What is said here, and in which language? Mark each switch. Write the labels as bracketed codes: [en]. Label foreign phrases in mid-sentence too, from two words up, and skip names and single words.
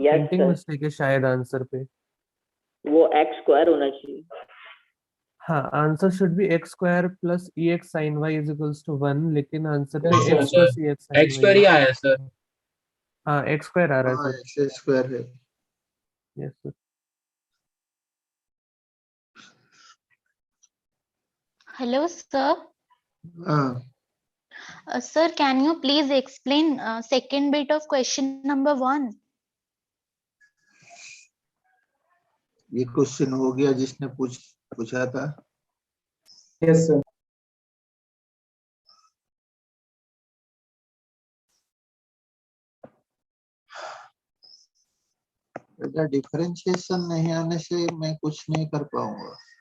[en] Yes, प्रिंटिंग sir. [hi] मिस्टेक है शायद आंसर पे। वो x स्क्वायर होना चाहिए। [en] हाँ, answer should be x square plus ex sin y is equals to 1, [hi] लेकिन आंसर पे नहीं x सर, [en] plus ex sin x square ही y। [hi] आया है सर। हाँ, [en] x square [hi] आ रहा है हाँ सर। [en] x square [hi] है। [en] yes sir. Hello, sir. [hi] हाँ [en] Sir, can you please explain second bit of question number 1? [hi] ये क्वेश्चन हो गया जिसने पूछा था। [en] yes sir [hi] बेटा डिफरेंशिएशन नहीं आने से मैं कुछ नहीं कर पाऊंगा।